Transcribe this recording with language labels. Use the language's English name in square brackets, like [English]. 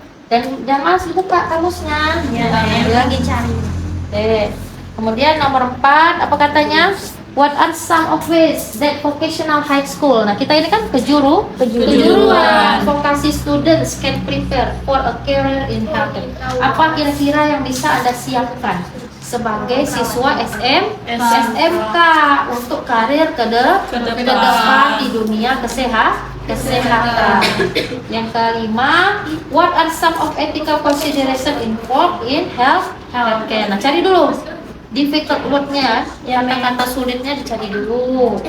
[Indonesian] Dan jangan malas itu Pak kamusnya. Lagi cari. Kemudian nomor 4 apa katanya? [English] What are some of ways that vocational high school? [Indonesian] Nah, kita ini kan kejuruan. [English] Vokasi students can prepare for a career in healthcare. [Indonesian] Apa kira-kira yang bisa Anda siapkan sebagai siswa SMK untuk karir ke depan di dunia kesehatan. [English] Yang kelima, what are some of ethical consideration involved in healthcare? Nah, cari dulu difficult word-nya, kata-kata sulitnya dicari dulu.